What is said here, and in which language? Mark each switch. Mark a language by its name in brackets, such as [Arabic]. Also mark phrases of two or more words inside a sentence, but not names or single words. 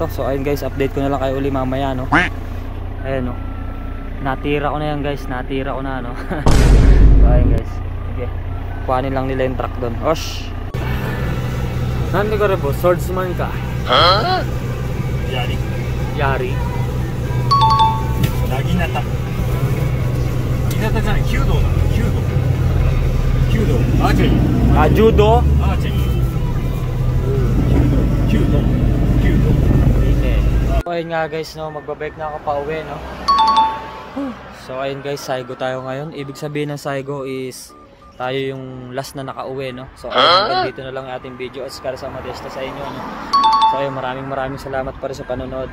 [Filipino] So ayun guys, update ko na lang kayo uli mamaya, no. Ayun, no, natira ko na yan guys, natira ko na, no. So ayun guys, okay, kuhanin lang nila yung truck doon. Osh, nandi ka rin po, swordsman ka? [Japanese] 槍薙刀. Naginata じゃない、弓道だ。弓道。アーチェリー。あ、柔道？アーチェリー。 [Filipino] 弓道。So ayun nga guys, no, magbabike na ako pa uwi, no. So ayun guys, Saigo tayo ngayon. Ibig sabihin ng Saigo is tayo yung last na nakauwi, no. So ayun, dito na lang ang ating video. Oscar sa Modesta sa inyo, no. So ayun, maraming salamat pa rin sa panonood.